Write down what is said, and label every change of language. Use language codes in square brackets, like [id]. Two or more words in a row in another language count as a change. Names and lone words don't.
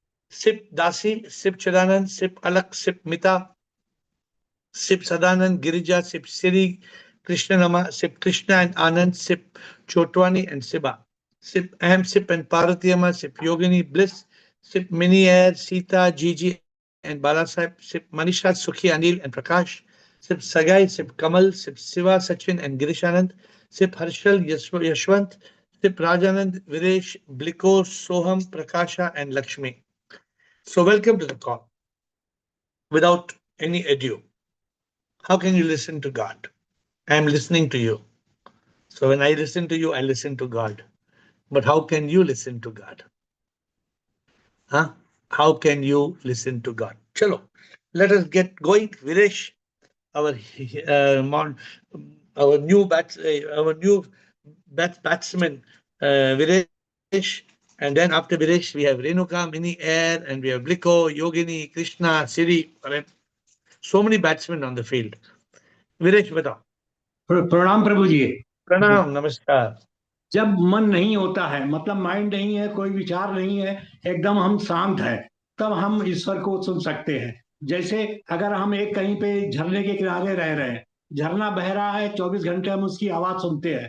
[en] Sip Dasi, Sip Chidanand, Sip Alak, Sip Mita, Sip Sadanand, Girija, Sip Siri, Krishna Nama, Sip Krishna and Anand, Sip Chotwani and Siba. Sip Am, Sip and Parvatiyama, Sip Yogini Bliss, Sip Mini Air, Sita, Gigi and Balasaheb, Sip Manisha, Sukhi, Anil and Prakash, Sip Sagai, Sip Kamal, Sip Siva, Sachin and Girishanand, Sip Harshal, Yashwant, Sip Rajanand, Viresh, Bliko, Soham, Prakasha and Lakshmi. So welcome to the call. Without any ado, how can you listen to God? I am listening to you. So when I listen to you, I listen to God. But how can you listen to God? Huh? How can you listen to God? Chalo, let us get going. Viresh, our our new batsman, Viresh, and then after Viresh we have Renuka, Mini Air, and we have Bliko, Yogini, Krishna, Siri. So many batsmen on the field. Viresh, [hi] बताओ. प्रणाम प्रभु जी। प्रणाम, नमस्कार. जब मन नहीं होता है, मतलब माइंड नहीं है, कोई विचार नहीं है, एकदम हम शांत है, तब हम ईश्वर को सुन सकते हैं। जैसे अगर हम एक कहीं पे झरने के किनारे रह रहे हैं, झरना बह रहा है, 24 घंटे हम उसकी आवाज सुनते हैं।